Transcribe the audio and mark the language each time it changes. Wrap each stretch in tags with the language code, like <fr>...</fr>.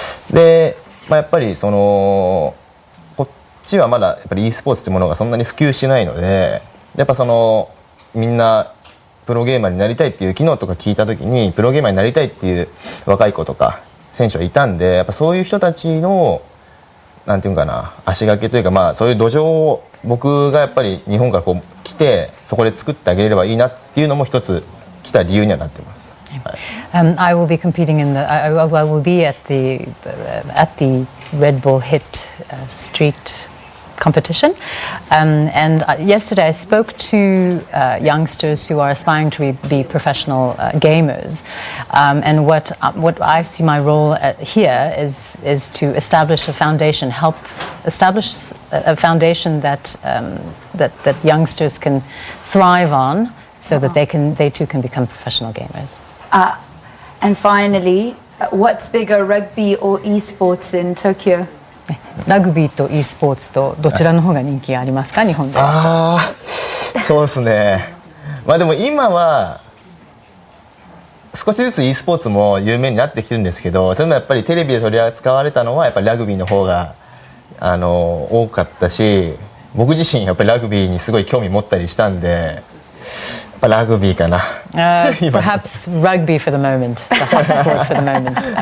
<ja>で、やっぱりこっちはまだやっぱり e スポーツっていうものがそんなに普及しないので、やっぱみんなプロゲーマーになりたいっていう、昨日とか聞いた時にプロゲーマーになりたいっていう若い子とか選手はいたんで、やっぱそういう人たちのなんていうかな、足掛けというか、そういう土壌を僕がやっぱり日本から来てそこで作ってあげれればいいなっていうのも一つ来た理由にはなってます。</ja> <en>I will be competing I will be at the Red Bull Hit Street competition, and yesterday I spoke to youngsters who are aspiring to be professional gamers, and what I see my role here is to establish a foundation, help establish a foundation that youngsters can thrive on, so that they too can become professional gamers. And finally, what's bigger, rugby or esports in Tokyo?</en> <ja>ラグビーと e スポーツとどちらの方が人気がありますか、日本では？そうですね。でも今は少しずつ e スポーツも有名になってきてるんですけど、それもやっぱりテレビで取り扱われたのはやっぱりラグビーの方が多かったし、僕自身やっぱりラグビーにすごい興味持ったりしたんで、ラグビーかな。</ja> <en>Perhaps rugby for the moment, the hot sport for the moment.</en>